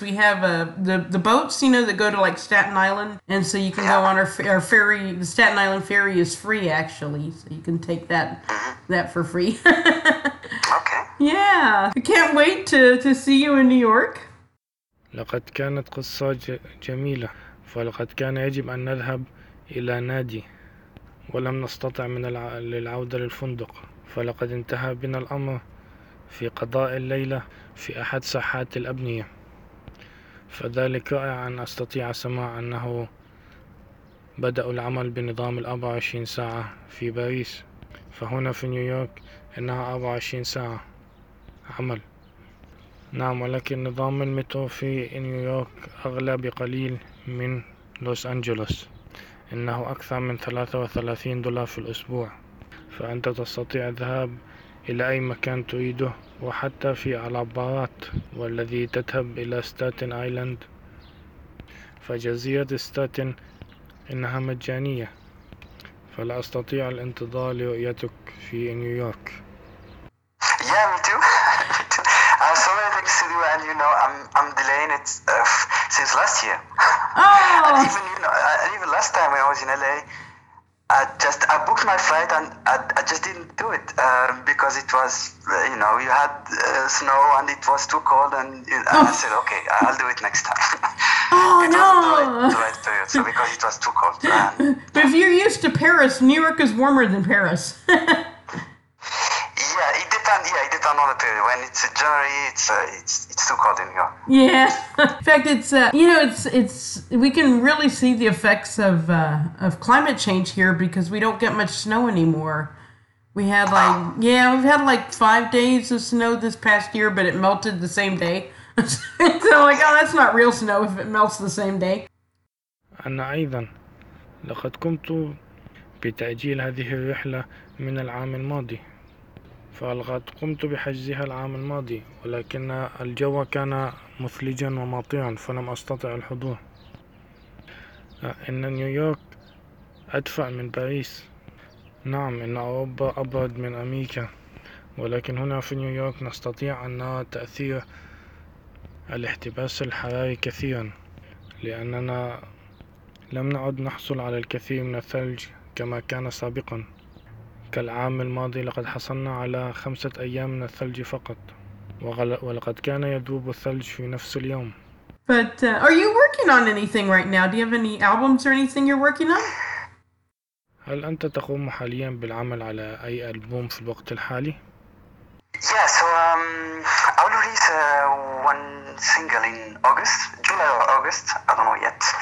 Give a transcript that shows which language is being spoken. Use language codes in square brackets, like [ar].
[en] We have the boats, you know, that go to, like, Staten Island. And so you can go on our ferry. The Staten Island ferry is free, actually. So you can take that for free. Okay. Yeah. I can't wait to see you in New York. [ar] لقد كانت قصة جميلة. فلقد كان يجب أن نذهب إلى نادي. ولم نستطع من للعودة للفندق. فلقد انتهى بنا الأمر في قضاء الليلة في أحد ساحات الأبنية. فذلك رائع أن أستطيع سماع أنه بدأ العمل بنظام 24 ساعة في باريس. فهنا في نيويورك إنها 24 ساعة عمل. نعم، ولكن نظام المترو في نيويورك أغلى بقليل من لوس أنجلوس. إنه أكثر من 33 دولار في الأسبوع. فأنت تستطيع الذهاب إلى أي مكان تريده، وحتى في العبارات، والذي تذهب إلى ستاتن آيلاند. فجزيرة ستاتن إنها مجانية، فلا أستطيع الانتظار لرؤيتك في نيويورك. [en] Yeah, me too. I have so many things to do, and you know, I'm delaying it since last year. Oh. And even you know, even last time when I was in LA, I booked my flight and I just didn't do it because it was, you know, you had snow and it was too cold, and I said, okay, I'll do it next time. Oh, it no! Right period, so because it was too cold. And, but if you're used to Paris, New York is warmer than Paris. Yeah, it depends on the period. When it's January, it's too cold in New York. Yeah. In fact, it's you know, it's we can really see the effects of climate change here, because we don't get much snow anymore. We had we've had like 5 days of snow this past year, but it melted the same day. So I'm like, oh, that's not real snow if it melts the same day. [ar] أنا أيضا لقد قمت بتأجيل هذه الرحلة من العام الماضي. فلقد قمت بحجزها العام الماضي، ولكن الجو كان مثلجا وماطرا، فلم أستطع الحضور. إن نيويورك أدفع من باريس. نعم، إن أوروبا أبرد من أمريكا، ولكن هنا في نيويورك نستطيع أن نرى تأثير الاحتباس الحراري كثيرا، لأننا لم نعد نحصل على الكثير من الثلج كما كان سابقا. كالعام الماضي لقد حصلنا على 5 أيام من الثلج فقط، ولقد كان يذوب الثلج في نفس اليوم. [en] But are you working on anything right now? Do you have any albums or anything you're working on? [ar] هل أنت تقوم حاليا بالعمل على أي ألبوم في الوقت الحالي؟ [en] Yeah, so I'll release one single in August, July or August, I don't know yet.